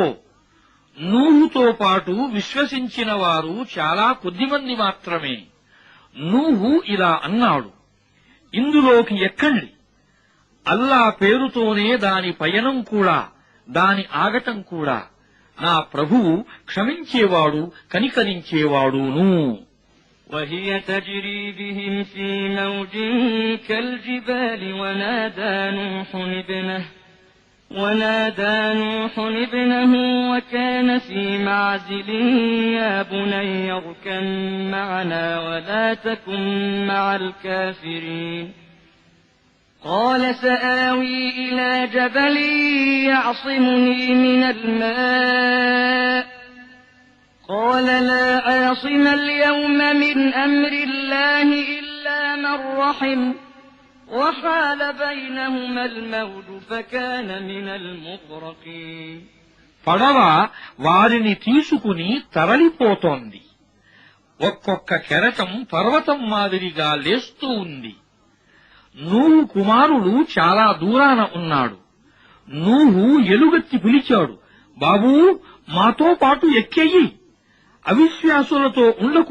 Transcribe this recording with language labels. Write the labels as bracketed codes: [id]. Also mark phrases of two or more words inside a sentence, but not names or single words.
[te] నూహుతో పాటు విశ్వసించిన వారు చాలా కొద్దిమంది మాత్రమే. నూహు ఇలా అన్నాడు, ఇందులోకి ఎక్కండి. అల్లా పేరుతోనే దాని పయనం కూడా, దాని ఆగటం కూడా. నా ప్రభువు క్షమించేవాడు, కనికరించేవాడును. [ar] وهي تجري بهم في موج كالجبال ونادى نوح ابنه وكان في معزل يا بني اركب معنا ولا تكن مع الكافرين. قال سآوي إلى جبل يعصمني من الماء قال لا عاصم اليوم من أمر الله إلا من رحم وحال بينهما الموج فكان من المغرقين. [te] పడవ వారిని తీసుకుని తరలిపోతోంది. ఒక్కొక్క కెరటం పర్వతం మాదిరిగా లేస్తూ ఉంది. నూహు కుమారుడు చాలా దూరాన ఉన్నాడు. నూహు ఎలుగెత్తి పిలిచాడు, బాబూ, మాతో పాటు ఎక్కేయి, అవిశ్వాసులతో ఉండకు.